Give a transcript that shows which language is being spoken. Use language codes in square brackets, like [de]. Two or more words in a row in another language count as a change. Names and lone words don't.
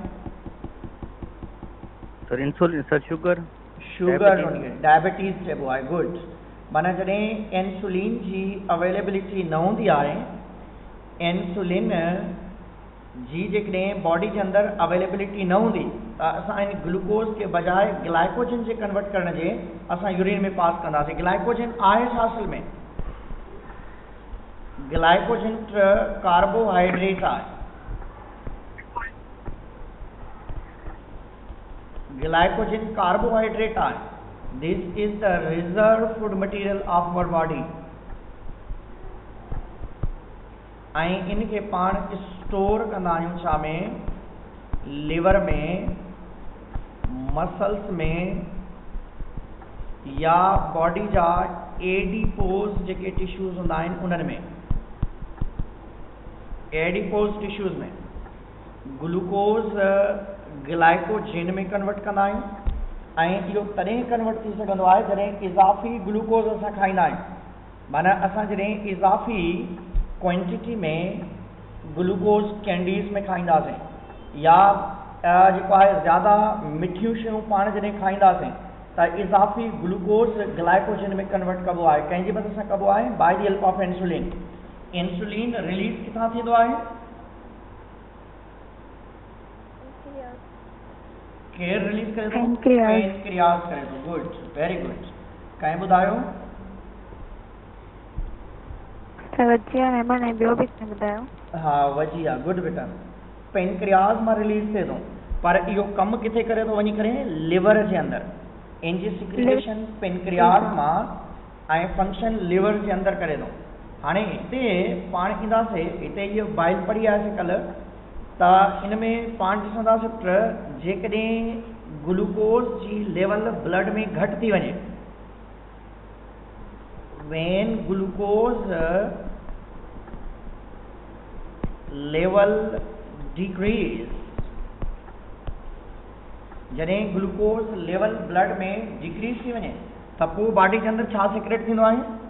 [en] sir insulin, sir sugar [sd] डायबिटीज़ चइबो आहे। गुड। माना जॾहिं इंसुलिन जी अवेलेबिलिटी न हूंदी आहे, इंसुलिन जी जेकॾहिं बॉडी के अंदर अवेलेबिलिटी न हूंदी त असां इन ग्लूकोज़ के बजाय ग्लाइकोजन जे कन्वर्ट करण जे असां यूरिन में पास कंदासीं। ग्लाइकोजन आहे छा असल में? ग्लाइकोजन कार्बोहाइड्रेट आहे। ग्लाइकोजन कार्बोहाइड्रेट आहे। [en] this is the reserve food material of our body [sd] ऐं इनखे पाण स्टोर कंदा आहियूं छा में? लिवर में, मसल्स में या बॉडी जा एडिपोज जेके टिश्यूज़ हूंदा आहिनि उन्हनि में। [en] adipose tissues [sd] में ग्लूकोज़ ग्लाइकोजन में कन्वर्ट कंदा आहियूं ऐं इहो तॾहिं कन्वर्ट थी सघंदो आहे जॾहिं इज़ाफ़ी ग्लूकोज़ असां खाईंदा आहियूं। माना असां जॾहिं इज़ाफ़ी क्वांटिटी में ग्लूकोज़ कैंडीज़ में खाईंदासीं या जेको आहे ज़्यादा मिठियूं शयूं पाण जॾहिं खाईंदासीं त इज़ाफ़ी ग्लूकोज़ ग्लाइकोजन में कन्वर्ट कबो आहे। कंहिंजी मदद सां कबो आहे? [en] by the help of insulin. [sd] इंसुलिन रिलीज़ किथां थींदो आहे? केरु रिलीज़ करे थो? पैनक्रियाज़ करे थो। [en] good, very good. [sd] कंहिं ॿुधायो? हाँ वजिया, गुड बेटा। पैनक्रियाज़ मां रिलीज़ थिए थो, पर इहो कमु किथे करे थो वञी करे? लिवर जे अंदर। इन जी सिक्रीशन पैनक्रियाज़ मां ऐं फंक्शन लिवर जे अंदर करे थो। हाणे हिते पाण ईंदासीं, हिते इहो बाइल पढ़ी आयासीं कल्ह, त इन में पाण ॾिसंदासीं पुट जेकॾहिं ग्लूकोज़ जी लेवल ब्लड में घटि थी वञे, [en] when glucose level decrease, [sd] जॾहिं [en] glucose level [sd] ब्लड में डिक्रीज थी वञे त पोइ बॉडी के अंदर छा सिक्रेट थींदो आहे?